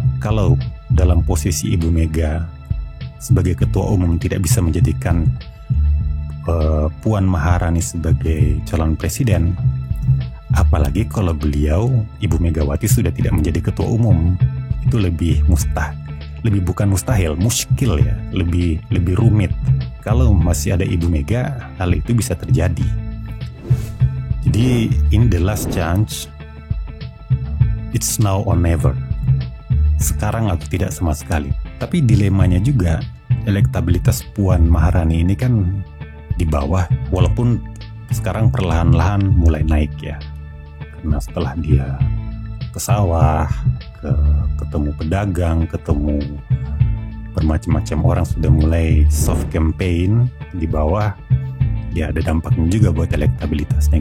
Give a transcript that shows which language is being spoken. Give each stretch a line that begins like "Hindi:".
Indonesian: Kalau dalam posisi Ibu Mega sebagai ketua umum tidak bisa menjadikan Puan Maharani sebagai calon presiden, apalagi kalau beliau, Ibu Megawati, sudah tidak menjadi ketua umum, itu lebih bukan mustahil, muskil ya, lebih rumit. Kalau masih ada Ibu Mega, hal itu bisa terjadi. Jadi
English: in the last chance, it's now or never.
Indonesian: Sekarang atau tidak sama sekali. Tapi dilemanya juga, elektabilitas Puan Maharani ini kan di bawah, walaupun sekarang perlahan-lahan mulai naik ya. Karena setelah dia ke sawah, ketemu pedagang, ketemu bermacam-macam orang, sudah mulai soft campaign di bawah, ya ada dampaknya juga buat elektabilitasnya.